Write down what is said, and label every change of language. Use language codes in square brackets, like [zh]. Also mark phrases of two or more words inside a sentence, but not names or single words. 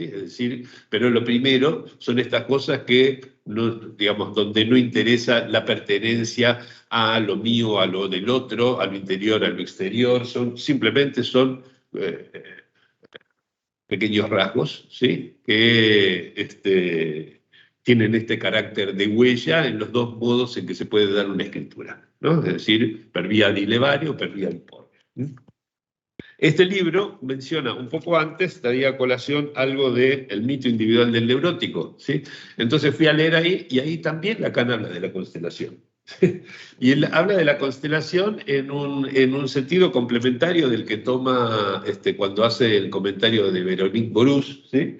[es] Es decir, pero lo primero son estas cosas que, no, digamos, donde no interesa la pertenencia a lo mío, a lo del otro, a lo interior, a lo exterior, simplemente son pequeños rasgos, ¿sí? Que tienen este carácter de huella en los dos modos en que se puede dar una escritura, ¿no? Es decir, [it] per via di levare o per via di porre. [es] Este libro menciona un poco antes, traía a colación algo del mito individual del neurótico, ¿sí? Entonces fui a leer ahí, y ahí también Lacan habla de la constelación. Y él habla de la constelación en un sentido complementario del que toma cuando hace el comentario de Véronique Borús, ¿sí?